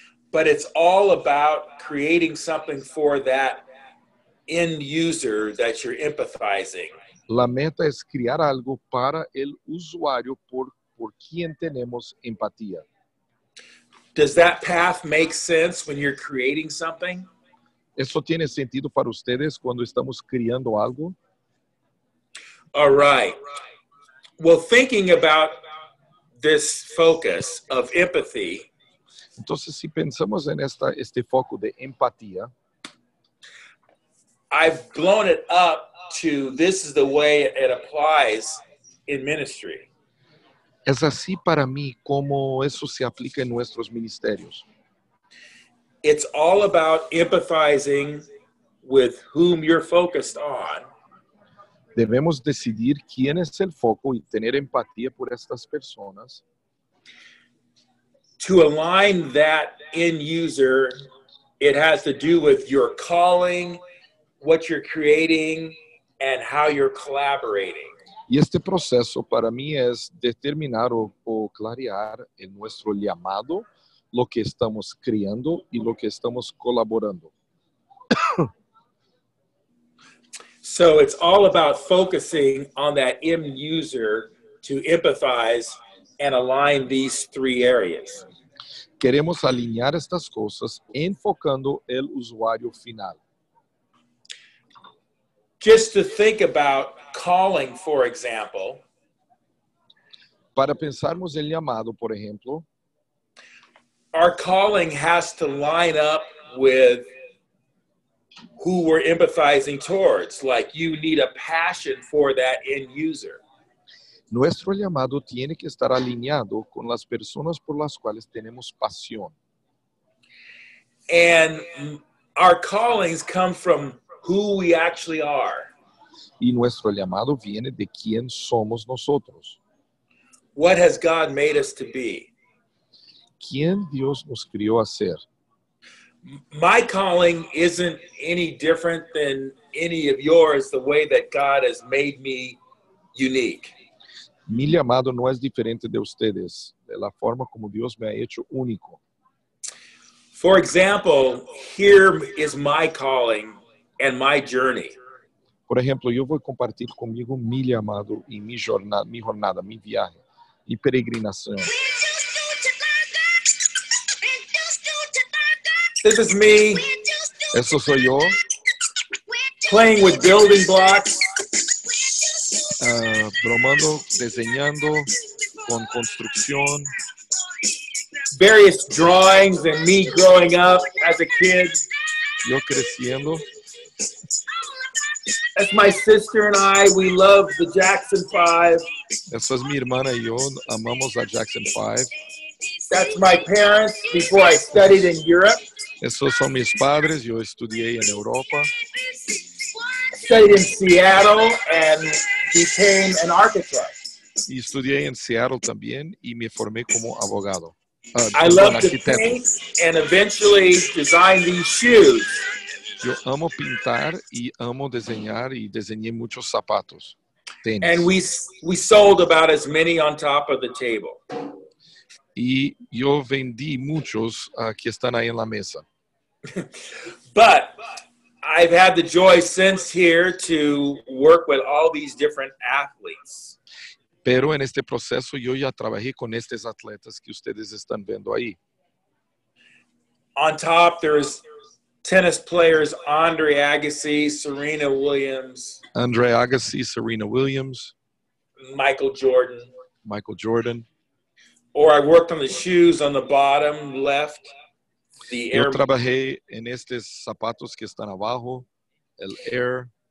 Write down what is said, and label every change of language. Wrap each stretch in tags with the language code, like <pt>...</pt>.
<en>But it's all about creating something for that end user that you're empathizing.</en> <es>La meta es crear algo para el usuario por quien tenemos empatía.</es> <en>Does that path make sense when you're creating something?</en> <es>¿Eso tiene sentido para ustedes cuando estamos creando algo?</es> <en>All right. Well, thinking about this focus of empathy,</en> <es>Entonces, si pensamos en este foco de empatía,</es> <en>I've blown it up to this is the way it applies in ministry.</en> <es>es así para mí como eso se aplica en nuestros ministerios.</es> <en>It's all about empathizing with whom you're focused on.</en> <es>Debemos decidir quién es el foco y tener empatía por estas personas.</es> <en>To align that end user, it has to do with your calling, what you're creating, and how you're collaborating.</en> <es>Y este proceso para mí es determinar o clarear en nuestro llamado, lo que estamos creando y lo que estamos colaborando.</es> <en>So it's all about focusing on that end user to empathize and align these three areas.</en> <es>Queremos alinear estas cosas enfocando el usuario final.</es> <en>Just to think about calling, for example,</en> <es>Para pensarmos el llamado, por ejemplo,</es> <en>our calling has to line up with who we're empathizing towards. Like you need a passion for that end user.</en> <es>nuestro llamado tiene que estar alineado con las personas por las cuales tenemos pasión.</es> <en>And our callings come from who we actually are.</en> <es>Y nuestro llamado viene de quién somos nosotros.</es> <en>What has God made us to be?</en> <es>¿Quién Dios nos crió a ser?</es> <en>My calling isn't any different than any of yours, the way that God has made me unique.</en> <es>Mi llamado no es diferente de ustedes, de la forma como Dios me ha hecho único.</es> <en>For example, here is my calling and my journey.</en> <es>Por ejemplo, yo voy a compartir conmigo mi llamado y mi jornada, mi viaje, mi peregrinación.</es> <en>This is me</en> <es>Eso soy yo,</es> <en>playing with building blocks,</en> <es>bromando, diseñando, con construcción,</es> <en>various drawings, and me growing up as a kid.</en> <es>yo creciendo.</es> <en>That's my sister and I. We love the Jackson 5.</en> <es>Esa es mi hermana y yo, amamos a Jackson 5.</es> <en>That's my parents before I studied in Europe.</en> <es>Esos son mis padres, yo estudié en Europa.</es> <en>Studied in Seattle and became an architect.</en> <es>Y estudié en Seattle también y me formé como abogado.</es> <en>I love to paint and eventually design these shoes.</en> <es>Yo amo pintar y amo diseñar y diseñé muchos zapatos. Tenis.</es> <en>And we sold about as many on top of the table.</en> <es>Y yo vendí muchos que están ahí en la mesa.</es> <en>But I've had the joy since here to work with all these different athletes.</en> <es>Pero en este proceso yo ya trabajé con estos atletas que ustedes están viendo ahí.</es> <en>On top, there's tennis players Andre Agassi, Serena Williams,</en> <es>Andre Agassi, Serena Williams,</es> <en>Michael Jordan.</en> <es>Michael Jordan.</es> <en>Or I worked on the shoes on the bottom left. The</en> <es>Yo</es> <en>Air,</en> <es>trabajé en estos zapatos que están abajo, el Air</es>